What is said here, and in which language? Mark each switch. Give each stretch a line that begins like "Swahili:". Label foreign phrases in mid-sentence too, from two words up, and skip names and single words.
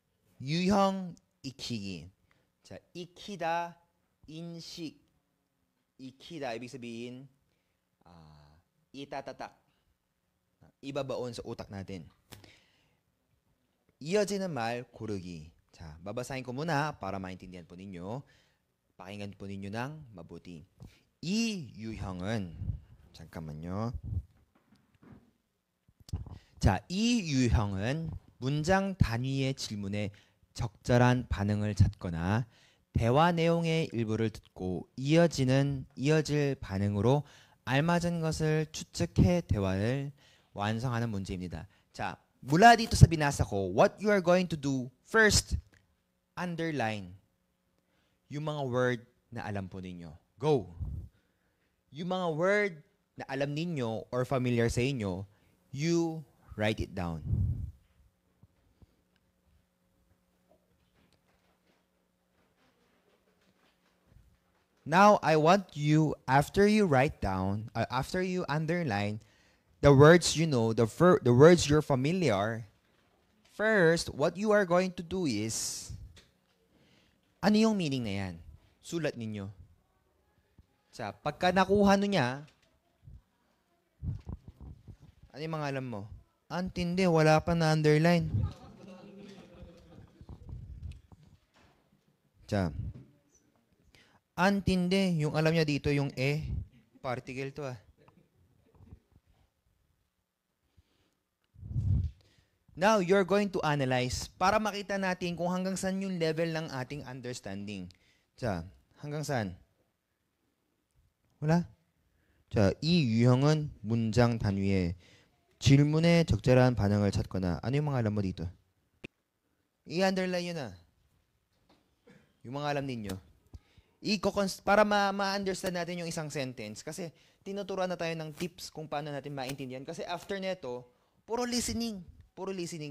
Korean: 유형 익히기. 자, 익히다, 인식.
Filipino: ikida, ibig sabihin, itatatak. Ibabaon sa utak natin.
Korean: 이어지는 말 고르기. 자,
Filipino: babasahin ko muna para maintindihan po ninyo. Pakinggan po ninyo ng mabuti.
Korean: 이 유형은 잠깐만요. 자, 이 유형은 문장 단위의 질문에 적절한 반응을 찾거나 대화 내용의 일부를 듣고 이어질 반응으로 알맞은 것을 추측해 대화를 완성하는 문제입니다. 자,
Filipino: mula dito sa binasa ko,
English: what you are going to do, first, underline
Filipino: yung mga word na alam po ninyo.
English: Go!
Filipino: Yung mga word na alam ninyo or familiar sa inyo,
English: you write it down. Now, I want you, after you write down, after you underline the words you know, the words you're familiar, first, what you are going to do is,
Filipino: ano yung meaning na yan? Sulat ninyo. Sa pagka nakuha nyo niya, ano yung mga alam mo? Antindi, wala pa na underline. Sa antindi, yung alam niya dito, yung
English: particle to Now, you're going to analyze
Filipino: para makita natin kung hanggang saan yung
English: level ng ating understanding.
Korean: 자,
Filipino: hanggang saan? wala?
Korean: 자, 이 유형은 문장 단위에 질문에 적절한 반응을 찾거나
Filipino: ano yung mga alam mo dito? I-underline yun na. Yung mga alam ninyo. Para ma-understand natin yung isang sentence kasi tinuturuan na tayo ng tips kung paano natin maintindihan kasi after neto,
English: puro listening.
Filipino: Puro listening.